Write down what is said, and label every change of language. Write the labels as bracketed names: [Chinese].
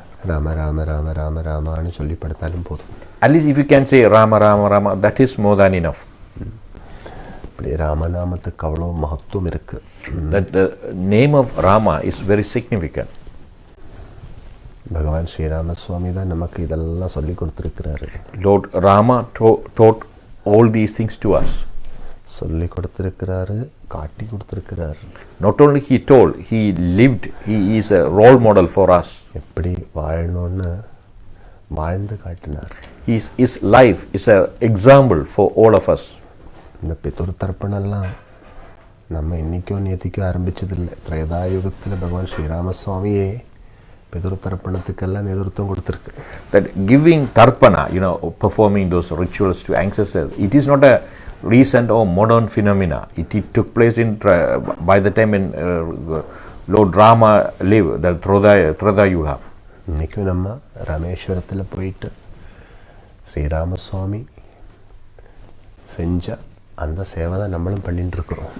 [Tamil] ராம ராம ராம ராம ராமான்னு சொல்லி படுத்தாலும் போதும். [English] At least if you can say Rama Rama Rama, that is more than enough. [Tamil] இப்படி ராமநாமத்துக்கு அவ்வளோ மகத்துவம் இருக்குது. [English] That the name of Rama is very significant. [Tamil] பகவான் ஸ்ரீராம சுவாமி தான் நமக்கு இதெல்லாம் சொல்லி கொடுத்துருக்கிறாரு. [English] Lord Rama taught all these things to us. [Tamil] சொல்லி கொடுத்துருக்கிறாரு, காட்டி கொடுத்துருக்கிறாரு. [English] Not only he told, he lived. He is a role model for us. [Tamil] எப்படி வாழணும்னு வாழ்ந்து காட்டினார். [English] His life is an example for all of us. [Tamil] இந்த பிதுர் தர்ப்பணெல்லாம் நம்ம இன்றைக்கும் நேத்திக்கும் ஆரம்பிச்சதில்லை. திரேதாயுகத்தில் பகவான் ஸ்ரீராமசுவாமியே பிதுர்தர்ப்பணத்துக்கெல்லாம் நேதൃത്വம் கொடுத்துருக்கு. [English] That giving tarpana, performing those rituals to ancestors, it is not a recent or modern phenomena. It took place by the time when Lord Rama lived, the Dhandayuthapaani. [Tamil] இன்றைக்கும் நம்ம ராமேஸ்வரத்தில் போயிட்டு ஸ்ரீராமசுவாமி செஞ்ச அந்த சேவை தான் நம்மளும் பண்ணிட்டு இருக்கிறோம்.